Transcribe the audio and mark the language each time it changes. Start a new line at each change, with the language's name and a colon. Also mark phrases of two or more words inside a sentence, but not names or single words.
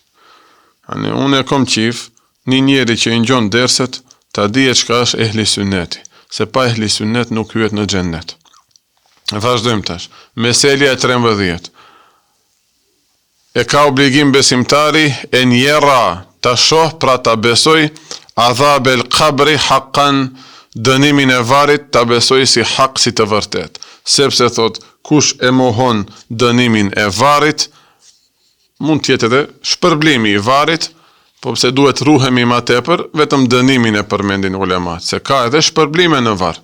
Albanian: Unë e kom qif, një njeri që I ngjon derset, ta dihet çka është ehli sunneti, se pa ehli sunnet nuk hyet në xhennet. Vazhdojmë tash. Meselja 13. E ka obligim besimtari e njera ta shoh, pra ta besoj,
Arabic: عذاب القبر حقا,
Albanian: dënimin e varrit ta besoj si hak, si të vërtet. Sepse thot, kush e mohon dënimin e varrit, mund t'jetë edhe shpërblimi I varrit, po pse duhet ruhemi ma tepër, vetëm dënimin e përmendin ulemat, se ka edhe shpërblime në varr.